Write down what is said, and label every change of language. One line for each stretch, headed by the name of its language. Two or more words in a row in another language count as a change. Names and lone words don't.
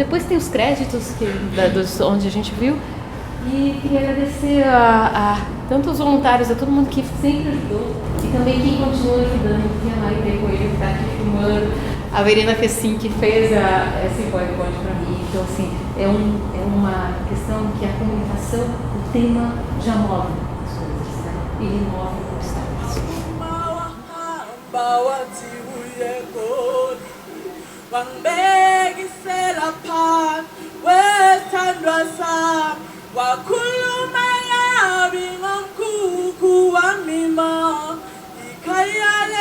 Portuguese: Depois tem os créditos onde a gente viu. E queria agradecer a tanto os voluntários, a todo mundo que sempre ajudou e também quem continua ajudando, que a Maria Coelho que está aqui filmando, a Verena Fessim que fez esse PowerPoint para mim. Então, assim, é uma questão que a comunicação, o tema já move as coisas, né? E remove obstáculos.
Zulu: Wangibekisela phansi wethandwa sami wakhuluma yabi ngomkhukhu wamima ikhaya